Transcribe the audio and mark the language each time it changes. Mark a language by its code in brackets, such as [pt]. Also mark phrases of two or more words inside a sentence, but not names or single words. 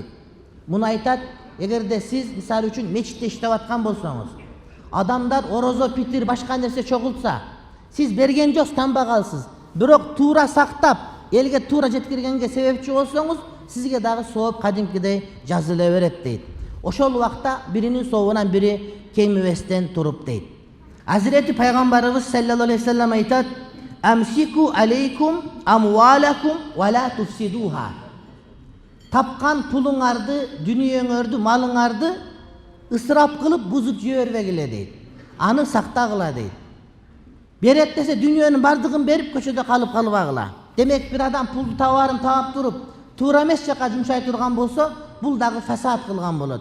[ky] Муну айтат, эгерде сиз мисалы үчүн мечитте иштеп аткан болсоңуз, адамдар орозо, питир, башка нерсе чогултса, сиз берген жоксуз, танбагалсыз, бирок туура сактап, элге туура жеткиргенге себепчи болсоңуз, сизге дагы сооп кадимкидей жазыла берет дейт. Ошол убакта биринин сообунан бири кемибестен туруп дейт. Азирети Пайгамбарыбыз [ar] صلى الله عليه وسلم айтат: "أمسكوا عليكم أموالكم ولا تفسدوها." [ky] Тапкан пулуңарды, дүнүйөңөрдү, малыңарды ысырап кылып бузуп жибербегиле дейт. Аны сактагыла дейт. Берет десе дүнүйөнүн бардыгын берип көчөдө калыбагыла. Демек, бир адам пулду табарын таап туруп, туура эмес жака жумшай турган болсо, бул дагы фасад кылган болот.